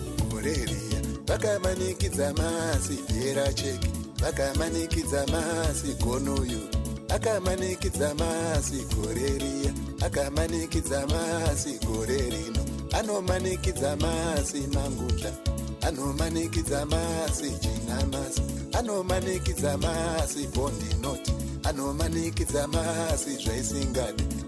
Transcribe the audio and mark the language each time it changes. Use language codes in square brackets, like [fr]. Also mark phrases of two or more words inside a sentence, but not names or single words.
[sn] Gore riya, vakamanikidza masi [en] bhera cheki, [sn] vakamanikidza masi gonoyo, akamanikidza masi gore riya, akamanikidza masi gore rino, anomanikidza masi mangundla, anomanikidza masi chinamasi, anomanikidza masi bondinoti, anomanikidza masi zvaisingadi.